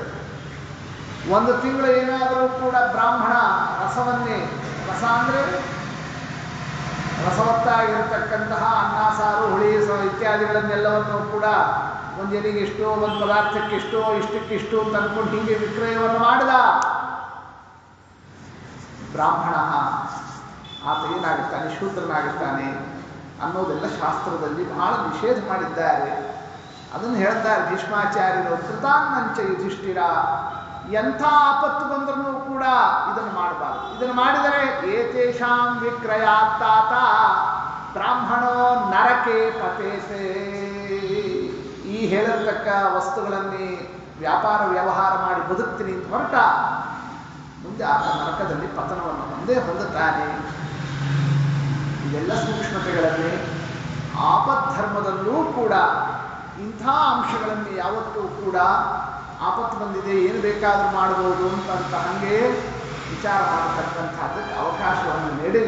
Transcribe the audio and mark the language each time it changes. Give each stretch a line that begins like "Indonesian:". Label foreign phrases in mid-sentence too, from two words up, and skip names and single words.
Kannada: ಒಂದು ತಿಂಗಳು ಏನಾದರೂ ಕೂಡ ಬ್ರಾಹ್ಮಣ ರಸವನ್ನೇ, ರಸ ಅಂದರೆ ರಸವತ್ತಾಗಿರತಕ್ಕಂತಹ ಅನ್ನ, ಸಾರು, ಹುಳಿ ಇತ್ಯಾದಿಗಳನ್ನೆಲ್ಲವನ್ನು ಕೂಡ ಒಂದು ಎಲೆಗೆ ಇಷ್ಟು, ಒಂದು ಪದಾರ್ಥಕ್ಕೆ ಇಷ್ಟು, ಇಷ್ಟಕ್ಕಿಷ್ಟು ಅಂತ ಅಂದ್ಕೊಂಡು ಹೀಗೆ ವಿಕ್ರಯವನ್ನು ಮಾಡಿದ ಬ್ರಾಹ್ಮಣ, ಆತ ಏನಾಗುತ್ತಾನೆ? ಶೂದ್ರನಾಗುತ್ತಾನೆ ಅನ್ನೋದೆಲ್ಲ ಶಾಸ್ತ್ರದಲ್ಲಿ ಬಹಳ ನಿಷೇಧ ಮಾಡಿದ್ದಾರೆ. ಅದನ್ನು ಹೇಳ್ತಾರೆ ಭೀಷ್ಮಾಚಾರ್ಯರು.
Sanskrit: ಕೃತಾನ್ನಂಚ ಯುಧಿಷ್ಠಿರ,
Kannada: ಎಂಥ ಆಪತ್ತು ಬಂದರೂ ಕೂಡ ಇದನ್ನು ಮಾಡಬಾರದು. ಇದನ್ನು ಮಾಡಿದರೆ
Sanskrit: ಏತೇಷಾಂ ವಿಕ್ರಯಾತ್ತಾತ ಬ್ರಾಹ್ಮಣೋ ನರಕೆ ಪತೇಸೆ.
Kannada: ಈ ಹೇಳಿರ್ತಕ್ಕ ವಸ್ತುಗಳನ್ನೇ ವ್ಯಾಪಾರ ವ್ಯವಹಾರ ಮಾಡಿ ಬದುಕ್ತೀನಿ ಅಂತ ಹೊರಟ ಮುಂದೆ ಆತ ನರಕದಲ್ಲಿ ಪತನವನ್ನು ಒಂದೇ ಹೊಂದುತ್ತಾನೆ. ಇದೆಲ್ಲ ಸೂಕ್ಷ್ಮತೆಗಳನ್ನೇ ಆಪದ್ಧರ್ಮದಲ್ಲೂ ಕೂಡ ಇಂಥ ಅಂಶಗಳಲ್ಲಿ ಯಾವತ್ತೂ ಕೂಡ ಆಪತ್ತು ಬಂದಿದೆ ಏನು ಬೇಕಾದರೂ ಮಾಡಬಹುದು ಅಂತ ಹಾಗೆ ವಿಚಾರ ಮಾಡತಕ್ಕಂಥದ್ದಕ್ಕೆ ಅವಕಾಶವನ್ನು ನೀಡಿಲ್ಲ.